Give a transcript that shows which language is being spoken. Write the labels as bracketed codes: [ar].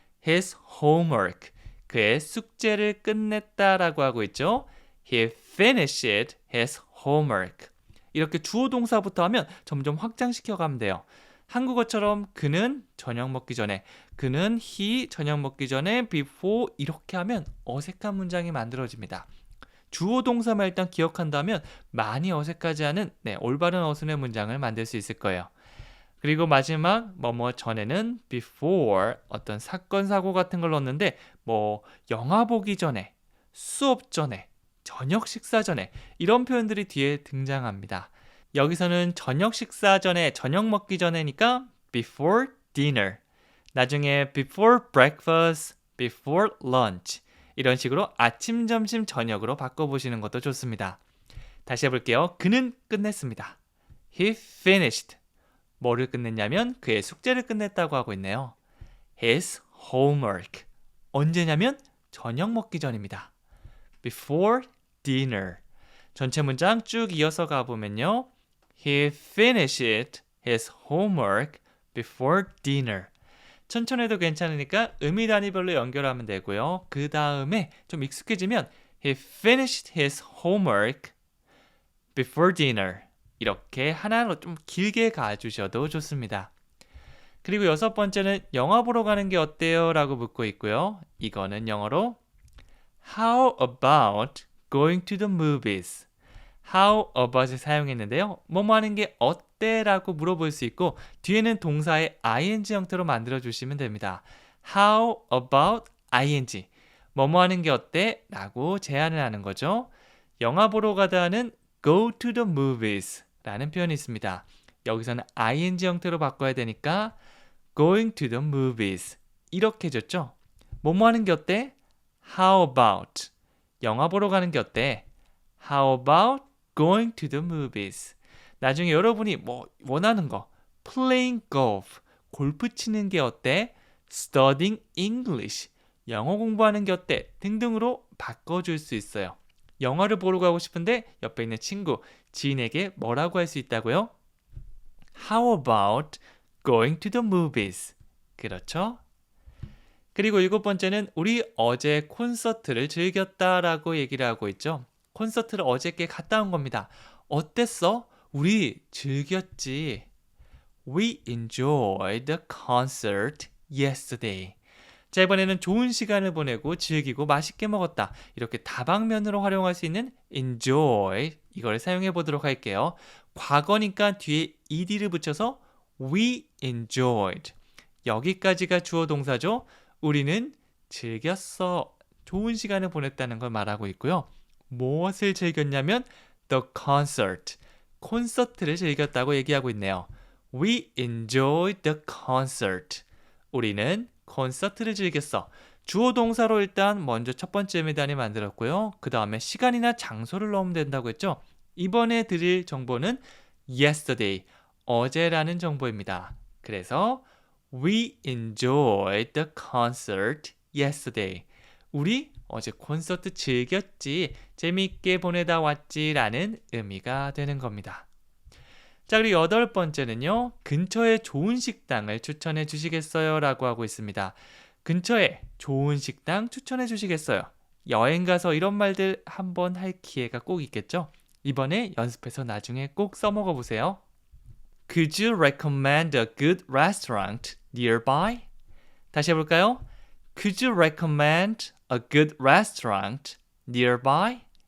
[en] His homework. [ko] 그의 숙제를 끝냈다라고 하고 있죠. [en] He finished his homework. [ko] 이렇게 주어 동사부터 하면 점점 확장시켜 가면 돼요. 한국어처럼 그는 저녁 먹기 전에, 그는 he 저녁 먹기 전에 before 이렇게 하면 어색한 문장이 만들어집니다. 주어 동사만 일단 기억한다면 많이 어색하지 않은 올바른 어순의 문장을 만들 수 있을 거예요. 그리고 마지막 뭐뭐 전에는 before 어떤 사건 사고 같은 걸 넣었는데 뭐 영화 보기 전에, 수업 전에, 저녁 식사 전에 이런 표현들이 뒤에 등장합니다. 여기서는 저녁 식사 전에, 저녁 먹기 전에니까 [en] before dinner. [ko] 나중에 [en] before breakfast, before lunch. [ko] 이런 식으로 아침, 점심, 저녁으로 바꿔보시는 것도 좋습니다. 다시 해볼게요. 그는 끝냈습니다. [en] He finished. [ko] 뭐를 끝냈냐면 그의 숙제를 끝냈다고 하고 있네요. [en] His homework. [ko] 언제냐면 저녁 먹기 전입니다. [en] Before dinner. [ko] 전체 문장 쭉 이어서 가보면요. [en] He finished his homework before dinner. [ko] 천천히 해도 괜찮으니까 의미 단위별로 연결하면 되고요. 그 다음에 좀 익숙해지면 [en] He finished his homework before dinner. [ko] 이렇게 하나로 좀 길게 가주셔도 좋습니다. 그리고 여섯 번째는 영화 보러 가는 게 어때요? 라고 묻고 있고요. 이거는 영어로 [en] How about going to the movies? [ko] How about을 사용했는데요. 뭐뭐 하는 게 어때? 라고 물어볼 수 있고 뒤에는 동사의 ing 형태로 만들어주시면 됩니다. [en] How about ing? [ko] 뭐뭐 하는 게 어때? 라고 제안을 하는 거죠. 영화 보러 가다는 [en] go to the movies [ko] 라는 표현이 있습니다. 여기서는 ing 형태로 바꿔야 되니까 [en] going to the movies [ko] 이렇게 해줬죠. 뭐뭐 하는 게 어때? [en] How about? [ko] 영화 보러 가는 게 어때? [en] How about going to the movies? [ko] 나중에 여러분이 뭐 원하는 거 [en] playing golf, [ko] 골프 치는 게 어때? [en] Studying English, [ko] 영어 공부하는 게 어때? 등등으로 바꿔줄 수 있어요. 영화를 보러 가고 싶은데 옆에 있는 친구, 지인에게 뭐라고 할 수 있다고요? [en] How about going to the movies? [ko] 그렇죠? 그리고 일곱 번째는 우리 어제 콘서트를 즐겼다라고 얘기를 하고 있죠. 콘서트를 어저께 갔다 온 겁니다. 어땠어? 우리 즐겼지. [en] We enjoyed the concert yesterday. [ko] 자, 이번에는 좋은 시간을 보내고 즐기고 맛있게 먹었다. 이렇게 다방면으로 활용할 수 있는 enjoy 이걸 사용해 보도록 할게요. 과거니까 뒤에 ed를 붙여서 [en] we enjoyed. [ko] 여기까지가 주어 동사죠. 우리는 즐겼어. 좋은 시간을 보냈다는 걸 말하고 있고요. 무엇을 즐겼냐면 [en] the concert. [ko] 콘서트를 즐겼다고 얘기하고 있네요. [en] We enjoyed the concert. [ko] 우리는 콘서트를 즐겼어. 주어 동사로 일단 먼저 첫 번째 의미단위 만들었고요. 그 다음에 시간이나 장소를 넣으면 된다고 했죠. 이번에 드릴 정보는 yesterday, 어제라는 정보입니다. 그래서 [en] We enjoyed the concert yesterday. [ko] 우리 어제 콘서트 즐겼지, 재미있게 보내다 왔지 라는 의미가 되는 겁니다. 자, 그리고 8번째는요. 근처에 좋은 식당을 추천해 주시겠어요? 라고 하고 있습니다. 근처에 좋은 식당 추천해 주시겠어요? 여행 가서 이런 말들 한번 할 기회가 꼭 있겠죠? 이번에 연습해서 나중에 꼭 써먹어 보세요. [en] Could you recommend a good restaurant nearby? [ko] 다시 해볼까요? [en] Could you recommend a good restaurant nearby?